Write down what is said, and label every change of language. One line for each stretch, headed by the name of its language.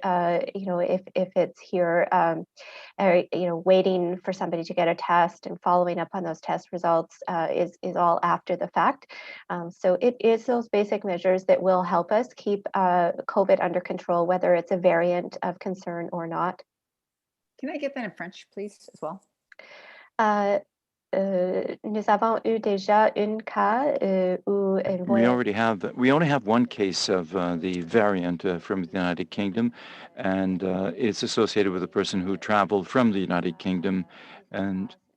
English: If it's here, waiting for somebody to get a test and following up on those test results is all after the fact. So it is those basic measures that will help us keep COVID under control, whether it's a variant of concern or not. Can I get that in French, please, as well?
French: Nous avons eu déjà un cas où
English: We only have one case of the variant from the United Kingdom, and it's associated with a person who traveled from the United Kingdom, and